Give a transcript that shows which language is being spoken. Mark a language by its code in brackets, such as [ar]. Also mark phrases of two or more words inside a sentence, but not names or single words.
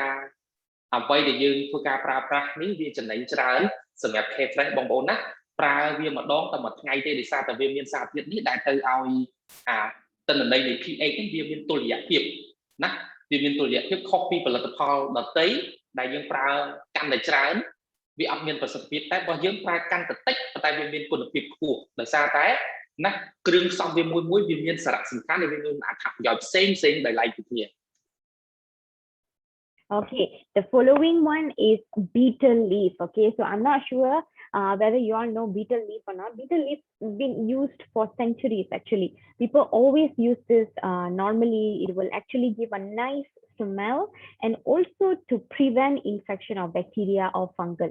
[km] អ្វីដែលយើងធ្វើការប្រើប្រាស់នេះវាចំណេញច្រើនសម្រាប់ K fresh បងប្អូនណាប្រើវាម្ដងតែមួយថ្ងៃទេដោយសារតែវាមានសារធាតុនេះដែលទៅឲ្យទិន្នន័យនៃ pH នេះវាមានតុល្យភាពណាវាមានតុល្យភាពខុសពីផលិតផលដទៃដែលយើងប្រើកាន់តែច្រើនវាអត់មានប្រសិទ្ធភាពតែបើយើងប្រើកាន់តែតិចតែវាមានគុណភាពខ្ពស់ដោយសារតែណាគ្រឿងផ្សំវាមួយវាមានសារៈសំខាន់ហើយវាមានអត្ថប្រយោជន៍ផ្សេងដែលឡែកពីគ្នា [en] Okay, the following one is beetle leaf. Okay, so I'm not sure whether you all know beetle leaf or not. Beetle leaf has been used for centuries actually. People always use this normally. It will actually give a nice smell and also to prevent infection of bacteria or fungal.